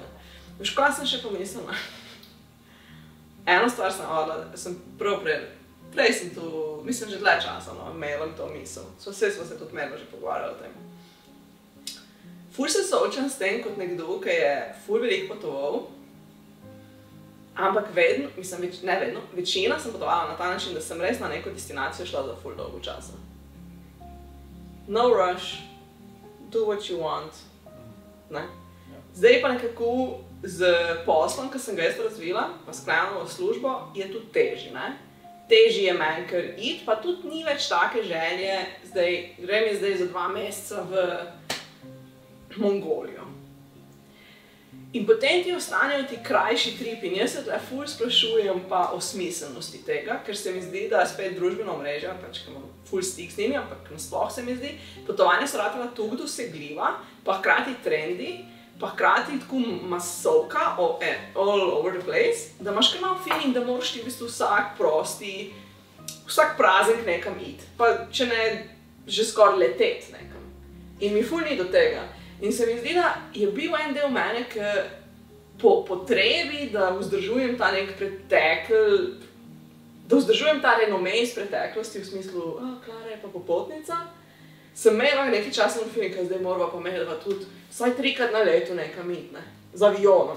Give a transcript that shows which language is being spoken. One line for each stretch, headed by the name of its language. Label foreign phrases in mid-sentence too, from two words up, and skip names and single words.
Slovenian: Veš, kaj sem še pomislila? Eno stvar sem prav prej sem to, mislim, že dlje časa, imela to misel. Smo se tudi medlo že pogovarjali o tem. Ful se soočam s tem kot nekdo, ki je ful veliko potoval, ampak vedno, mislim, ne vedno, večina sem potovala na ta način, da sem res na neko destinacijo šla za ful dolgo časa.
English: No rush, do what you want.
Slovenian: Ne? Zdaj pa nekako z poslom, ki sem ga jaz razvila, pa sklenila v službo, je tudi težji, ne? Težji je meni, ker iti, pa tudi ni več take želje, grem je zdaj za 2 meseca v Mongolijo. In potem ti ostanejo ti krajši tripi in jaz se tle ful sprašujem pa o smiselnosti tega, ker se mi zdi, da spet družbeno omrežje, pač ki imam ful stik z njimi, ampak nasploh se mi zdi, potovanja so ratala toliko dosegljiva, pa hkrati trendi, pa hkrati tako masovka,
English: all over the place,
Slovenian: da imaš kar malo feeling, da moraš ti v bistvu vsak praznik nekam iti, pa če ne, že skoraj leteti nekam. In mi ful ni do tega. In se mi zdi, da je bil en del mene, ki po potrebi, da vzdržujem ta nek da vzdržujem ta renome iz preteklosti, v smislu, Klara je pa popotnica, sem imela nekaj časa na feeling, zdaj morava pa imela tudi vsaj 3-krat na leto nekam iti, ne, z avionom.